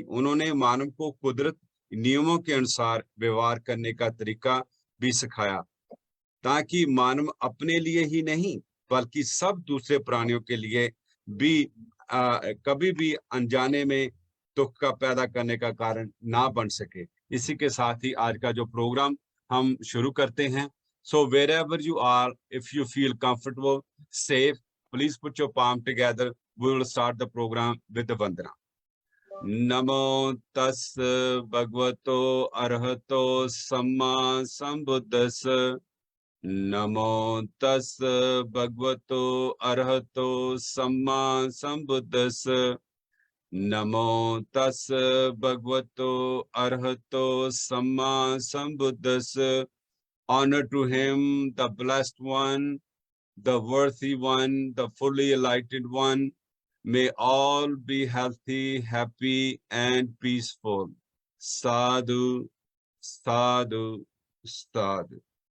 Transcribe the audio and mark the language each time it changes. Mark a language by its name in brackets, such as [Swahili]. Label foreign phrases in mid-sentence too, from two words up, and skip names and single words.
[Hindi] उन्होंने मानव को कुदरत नियमों के अनुसार व्यवहार करने का तरीका भी सिखाया, ताकि मानव अपने लिए ही नहीं बल्कि सब दूसरे प्राणियों के लिए भी कभी भी अनजाने में दुख का पैदा करने का कारण ना बन सके। इसी के साथ ही आज का जो प्रोग्राम हम शुरू करते हैं। [English] So wherever you are, if you feel comfortable, safe, please put your palm together. We will start the program with Vandana. [Pali] नमो तस् भगवतो अरहतो सम्मा संबुद्धस्स। नमो तस् भगवतो अरहतो सम्मा संबुद्धस्स। नमो तस् भगवतो अरहतो सम्मा संबुद्धस्स। [English] Honor to him, the blessed one, the worthy one, the fully enlightened one. May all be healthy, happy, and peaceful. [Pali] Sadhu, sadhu, sadhu.